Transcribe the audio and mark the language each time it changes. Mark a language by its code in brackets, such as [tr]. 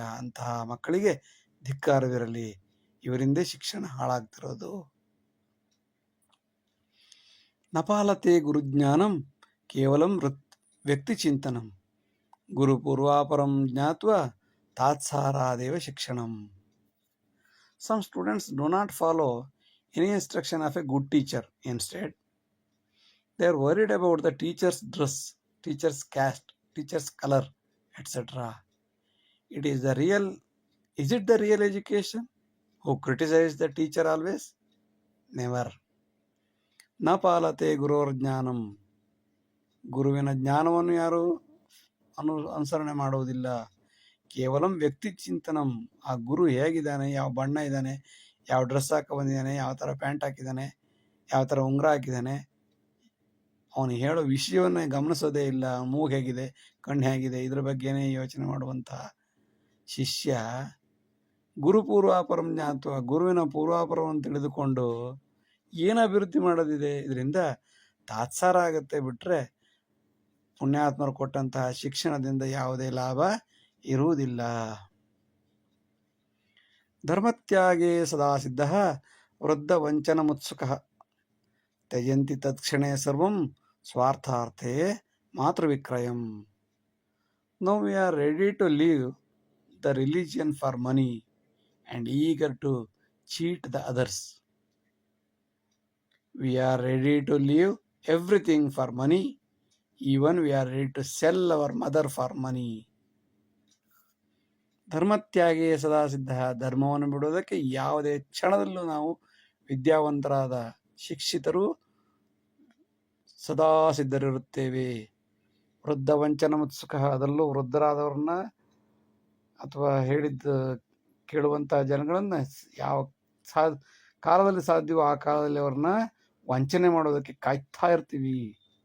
[kn] ಅಂತಹ ಮಕ್ಕಳಿಗೆ ಧಿಕ್ಕಾರವಿರಲಿ. ಇವರಿಂದೇ ಶಿಕ್ಷಣ ಹಾಳಾಗ್ತಿರೋದು. [sa] ನಪಾಲತೆ ಗುರುಜ್ಞಾನಂ ಕೇವಲಂ ವ್ಯಕ್ತಿ ಚಿಂತನಂ, ಗುರು ಪೂರ್ವಾಪರಂ ಜ್ಞಾತ್ವಾ ತಾತ್ಸಾರಾದೇವ ಶಿಕ್ಷಣಂ. [en] Some students do not follow any instruction of a good teacher. Instead, they are worried about the teacher's dress, teacher's caste, teacher's color, etc. Is it the real education? Who criticize the teacher always? Never. [sa] ನ ಪಾಲತೆ ಗುರೋರ್ ಜ್ಞಾನಂ, [kn] ಗುರುವಿನ ಜ್ಞಾನವನ್ನು ಯಾರು ಅನುಸರಣೆ ಮಾಡುವುದಿಲ್ಲ. [sa] ಕೇವಲಂ ವ್ಯಕ್ತಿ ಚಿಂತನಂ, [kn] ಆ ಗುರು ಹೇಗಿದ್ದಾನೆ, ಯಾವ ಬಣ್ಣ ಇದ್ದಾನೆ, ಯಾವ ಡ್ರೆಸ್ ಹಾಕಿ ಬಂದಿದ್ದಾನೆ, ಯಾವ ಥರ ಪ್ಯಾಂಟ್ ಹಾಕಿದ್ದಾನೆ, ಯಾವ ಥರ ಉಂಗುರ ಹಾಕಿದ್ದಾನೆ, ಅವನು ಹೇಳೋ ವಿಷಯವನ್ನೇ ಗಮನಿಸೋದೇ ಇಲ್ಲ. ಮೂಗು ಹೇಗಿದೆ, ಕಣ್ಣು ಹೇಗಿದೆ, ಇದ್ರ ಬಗ್ಗೆನೇ ಯೋಚನೆ ಮಾಡುವಂತಹ ಶಿಷ್ಯ [sa] ಗುರು ಪೂರ್ವಾಪರಂ ಜ್ಞಾತ್ವ, [kn] ಗುರುವಿನ ಪೂರ್ವಾಪರವನ್ನು ತಿಳಿದುಕೊಂಡು ಏನು ಅಭಿವೃದ್ಧಿ ಮಾಡೋದಿದೆ? ಇದರಿಂದ ತಾತ್ಸಾರ ಆಗುತ್ತೆ ಬಿಟ್ಟರೆ ಪುಣ್ಯಾತ್ಮರು ಕೊಟ್ಟಂತಹ ಶಿಕ್ಷಣದಿಂದ ಯಾವುದೇ ಲಾಭ ಇರುವುದಿಲ್ಲ. [sa] ಧರ್ಮತ್ಯಾಗೇ ಸದಾ ಸಿದ್ಧಃ ವೃದ್ಧ ವಂಚನ ಮುತ್ಸುಕಃ ತ್ಯಜಂತಿ ತತ್ಕ್ಷಣೇ ಸರ್ವಂ ಸ್ವಾರ್ಥಾರ್ಥೇ ಮಾತೃವಿಕ್ರಯಂ. [en] Now we are ready to leave the religion for money and eager to cheat the others. We are ready to leave everything for money. Even we are ready to sell our mother for money. [sa] ಧರ್ಮತ್ಯಾಗೇ ಸದಾ ಸಿದ್ಧ. [kn] ಧರ್ಮವನ್ನು ಬಿಡುವುದಕ್ಕೆ ಯಾವುದೇ ಕ್ಷಣದಲ್ಲೂ ನಾವು ವಿದ್ಯಾವಂತರಾದ ಶಿಕ್ಷಿತರು ಸದಾ ಸಿದ್ಧರಿರುತ್ತೇವೆ. [sa] ವೃದ್ಧ ವಂಚನ ಮುತ್ಸುಕ, [kn] ಅದರಲ್ಲೂ ವೃದ್ಧರಾದವ್ರನ್ನ ಅಥವಾ ಹೇಳಿದ್ದು ಕೇಳುವಂತಹ ಜನಗಳನ್ನ ಯಾವ ಕಾಲದಲ್ಲಿ ಸಾಧ್ಯವೋ ಆ ಕಾಲದಲ್ಲಿ ಅವ್ರನ್ನ ವಂಚನೆ ಮಾಡೋದಕ್ಕೆ ಕಾಯ್ತಾ ಇರ್ತೀವಿ.